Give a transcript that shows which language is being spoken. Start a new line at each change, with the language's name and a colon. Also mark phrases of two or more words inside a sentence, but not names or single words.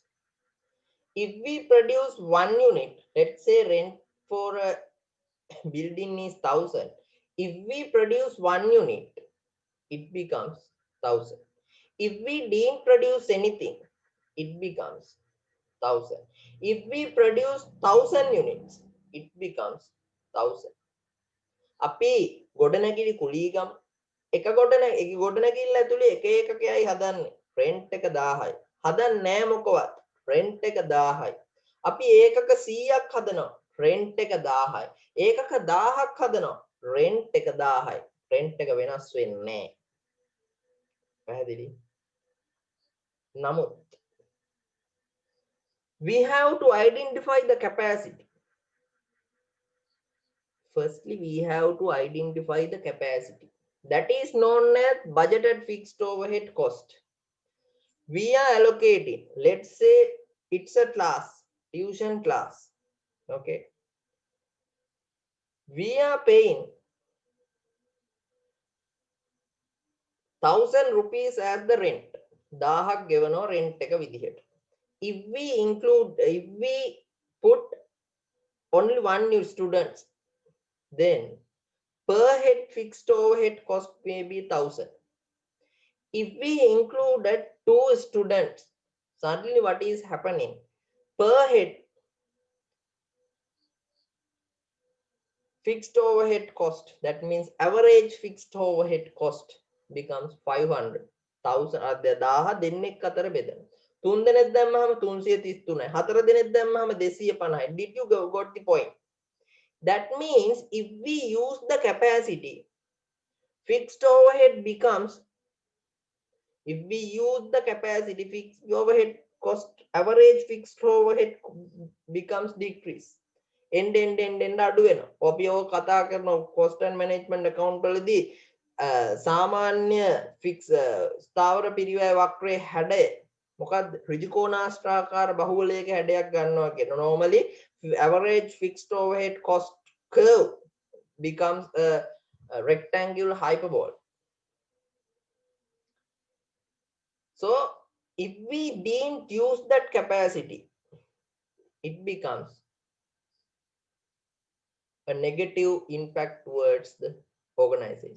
English: If we produce one unit, let's say rent for a building is 1,000. If we produce one unit, it becomes 1,000. If we didn't produce anything, it becomes 1,000. If we produce 1,000 units, it becomes 1,000.
Sinhala: අපි ගොඩනැගිලි කුලීගම් එක ගොඩනැගිල්ල ඇතුලේ එක එකකයි හදන්නේ රෙන්ට් එක 1000යි හදන්නේ නෑ මොකවත් රෙන්ට් එක 1000යි අපි ඒකක 100ක් හදනවා රෙන්ට් එක 1000යි ඒකක 1000ක් හදනවා රෙන්ට් එක 1000යි රෙන්ට් එක වෙනස් වෙන්නේ නෑ පැහැදිලි නමුත්
English: we have to identify the capacity. Firstly, we have to identify the capacity. That is known as budgeted fixed overhead cost. We are allocating, let's say it's a class, tuition class. Okay. We are paying 1,000 rupees as the rent.
Sinhala: 1000ක් ගෙවනවා rent එක විදිහට.
English: If we put only one new students, then per head fixed overhead cost may be 1,000. If we included 2 students, suddenly what is happening? Per head fixed overhead cost, that means average fixed overhead cost becomes 500.
Sinhala: 1000 දෙන්නෙක් අතර බෙදෙන. 3 දෙනෙක් දැම්මහම 333යි. 4 දෙනෙක් දැම්මහම 250යි.
English: Did you got the point? That means if we use the capacity, fixed overhead becomes, if we use the capacity, fixed overhead cost, average fixed overhead becomes decrease.
Sinhala: end අඩු වෙනවා. අපි ඔය කතා කරන
English: cost and management account
Sinhala: වලදී සාමාන්‍ය fix ස්ථාවර පිරිවැය වක්‍රයේ හැඩය මොකක්ද ඍජුකෝණාශ්‍රාකාර බහුවලයක හැඩයක් ගන්නවා කියන.
English: Normally average fixed overhead cost curve becomes a rectangular hyperbola. So if we didn't use that capacity, it becomes a negative impact towards the organization.